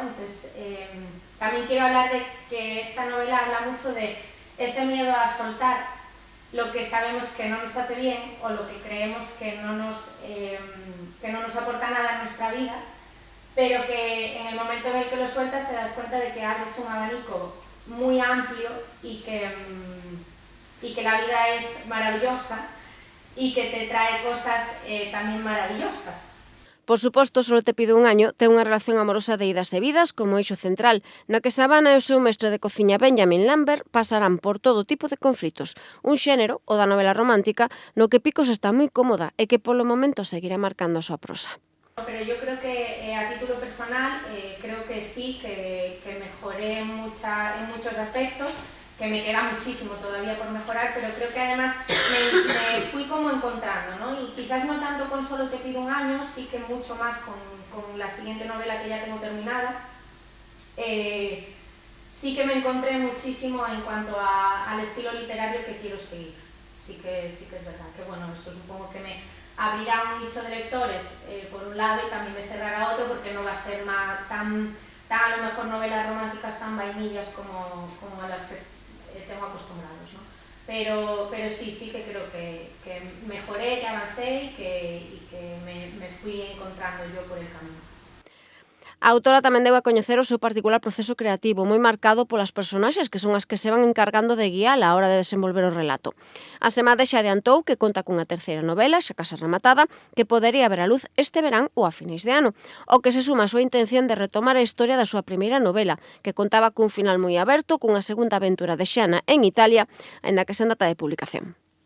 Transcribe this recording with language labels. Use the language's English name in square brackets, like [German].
[Spanish] Entonces, también quiero hablar de que esta novela habla mucho de ese miedo a soltar lo que sabemos que no nos hace bien o lo que creemos que no nos aporta nada en nuestra vida, pero que en el momento en el que lo sueltas te das cuenta de que abres un abanico muy amplio y que la vida es maravillosa y que te trae cosas también maravillosas. [Galician] Por suposto, Solo te pido un año ten unha relación amorosa de idas e vidas como eixo central, na que Savannah e o seu mestre de cociña Benjamin Lambert pasarán por todo tipo de conflitos, un xénero, o da novela romántica, no que Picos está moi cómoda e que polo momento seguirá marcando a súa prosa. [Spanish] Pero yo creo que a título personal, creo que sí, que mejoré en muchos aspectos, que me queda muchísimo todavía por mejorar, pero creo que además me fui como encontrando, ¿no? Y quizás no tanto con Solo te pido un año, sí que mucho más con la siguiente novela que ya tengo terminada. Sí que me encontré muchísimo en cuanto al estilo literario que quiero seguir. Sí que es verdad, que bueno, eso supongo que me abrirá un nicho de lectores por un lado y también me cerrará otro porque no va a ser tan a lo mejor novelas románticas tan vainillas como a las que tengo acostumbrados, ¿no? Pero sí que creo que mejoré, que avancé y que me fui encontrando yo por el camino. [Galician] A autora tamén deu a coñecer o seu particular proceso creativo, moi marcado polas personaxes, que son as que se van encargando de guiar á hora de desenvolver o relato. A Semade xa adiantou que conta cunha terceira novela, xa case rematada, que podería ver a luz este verán ou a finais de ano, o que se suma a súa intención de retomar a historia da súa primeira novela, que contaba cun final moi aberto, cunha segunda aventura de Xana en Italia, aínda que sen data de publicación.